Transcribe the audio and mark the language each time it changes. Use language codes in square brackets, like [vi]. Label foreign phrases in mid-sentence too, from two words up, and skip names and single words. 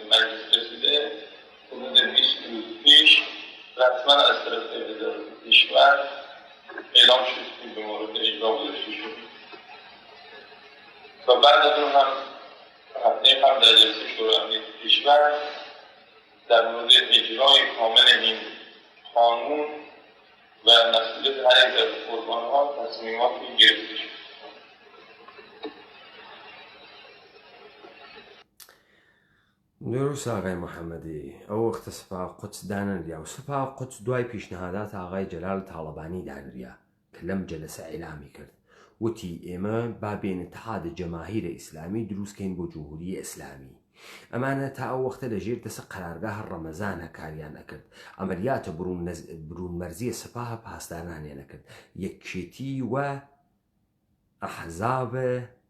[fa] مجلس رسیده، حدود 20 روز پیش رسما از طرف وزارت کشور اعلام شد که به مورد اجرا گذاشته شد و بعد از اون هم هفته قبل در جلسه شورای امنیت کشور در مورد اجرای کامل این قانون و مسئولیت هر یک از قربان‌ها تصمیماتی گرفته شد. [sdh] دروست ئاغای محەممەدی ئەو وەختە سپا قوچ دانەریا و سپا قوچ دوای پیشنهادات ئاغای جەلال تاڵەبانی دانریا کە لەم جەلسە ئەیلامی کرد وتی ئێمە با بێن اتحاد جەماهیرە ئیسلامی دروستکەین بۆ جمهوریە ئیسلامی ئەمانە تا ئەو وەختە لەژێر دەسە قەرارگاهە ڕەمەزانە کاریان ئەکرد ئەمەلیاتە بروونمەرزیە سپاهە پاسدانانیان ئەکرد یەکێتی و ئەحزابە